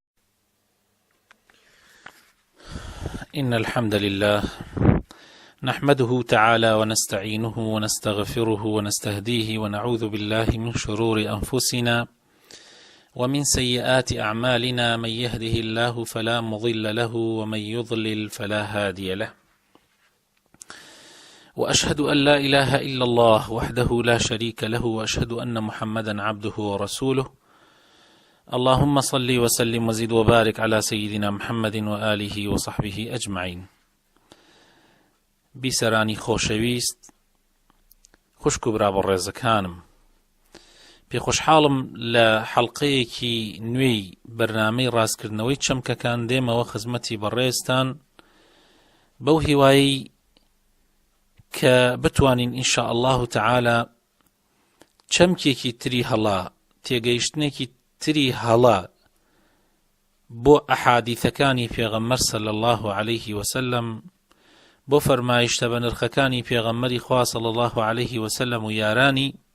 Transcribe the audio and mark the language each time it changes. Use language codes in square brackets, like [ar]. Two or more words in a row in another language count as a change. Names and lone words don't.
[ar] إن الحمد لله نحمده تعالى ونستعينه ونستغفره ونستهديه ونعوذ بالله من شرور أنفسنا ومن سيئات أعمالنا، من يهده الله فلا مضل له ومن يضلل فلا هادي له، وأشهد أن لا إله إلا الله وحده لا شريك له، وأشهد أن محمدا عبده ورسوله. اللهم صل وسلم وزد وبارك على سيدنا محمد وآله وصحبه أجمعين. [ckb] بیسەرانی خۆشەویست، خوشک و برابەڕێزەکانم، پێخۆشحاڵم لە حەڵقەیەکی نوێی بەرنامەی ڕاستکردنەوەی چەمکەکان دێمەوە خزمەتی بەڕێزتان بەو هیوایی کە بتوانین [ar] ئینشاء الله تعالى [ckb] چەمکێکی تری هەڵا، تێگەیشتنێکی تری هەڵا بۆ ئەحادیثەکانی پێغەمبەر [ar] صلی الله عليه وسلم، [ckb] بۆ فەرمایشتە بە نرخەکانی پێغەمبەری خوا [ar] صلی الله عليه وسلم [ckb] و یارانی